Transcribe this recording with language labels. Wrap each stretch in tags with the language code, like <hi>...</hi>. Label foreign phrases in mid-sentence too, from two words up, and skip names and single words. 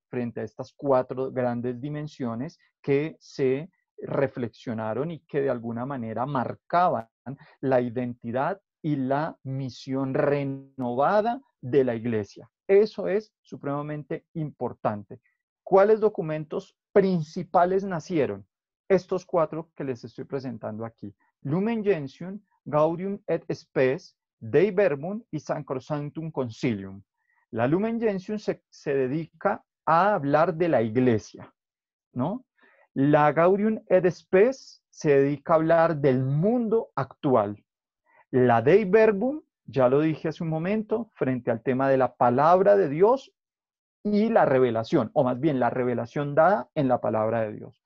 <es>Frente a estas 4 grandes dimensiones que se reflexionaron y que de alguna manera marcaban la identidad y la misión renovada de la iglesia. Eso es supremamente importante. ¿Cuáles documentos principales nacieron? Estos 4 que les estoy presentando aquí. Lumen Gentium, Gaudium et Spes, Dei Verbum y Sacrosanctum Concilium. La Lumen Gentium se dedica a hablar de la iglesia, ¿no? La Gaudium et Spes se dedica a hablar del mundo actual. La Dei Verbum, ya lo dije hace un momento, frente al tema de la palabra de Dios y la revelación, o más bien la revelación dada en la palabra de Dios.</es>